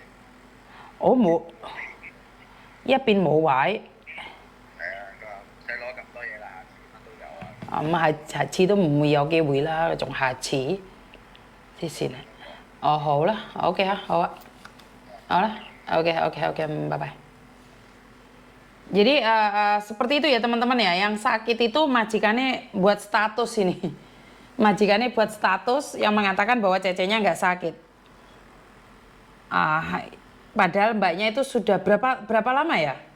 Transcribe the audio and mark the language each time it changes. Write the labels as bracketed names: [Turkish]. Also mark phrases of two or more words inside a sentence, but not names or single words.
[Cantonese] 我冇，一邊冇位。係啊，佢話唔使攞咁多嘢啦，下次乜都有啊。咁下次都唔會有機會啦，仲下次黐線啊！哦好啦，OK 啊，好啊，好啦 ，OK， [English] bye bye. [Indonesian] Jadi seperti itu ya teman-teman ya, yang sakit itu majikannya buat status ini. Majikannya buat status yang mengatakan bahwa cecenya nggak sakit. Padahal mbaknya itu sudah berapa lama ya?